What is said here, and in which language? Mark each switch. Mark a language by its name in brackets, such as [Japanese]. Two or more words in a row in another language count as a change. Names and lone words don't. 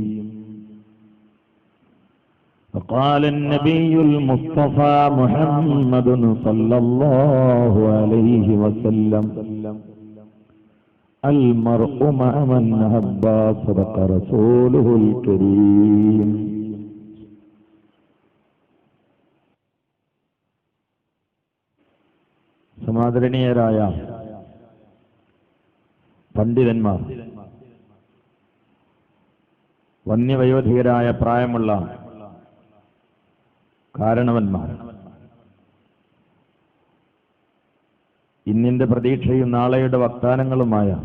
[Arabic] وقال النبي المصطفى محمد صلى الله عليه وسلم: المرء مع من أحب. صدق رسوله الكريم. [Malayalam] സമാദരണീയരായ പണ്ഡിതന്മാർ, വന്യവയോധികരായ പ്രായമുള്ള കാരണവന്മാർ, ഇന്നിന്റെ പ്രതീക്ഷയും നാളെയുടെ വാഗ്ദാനങ്ങളുമായ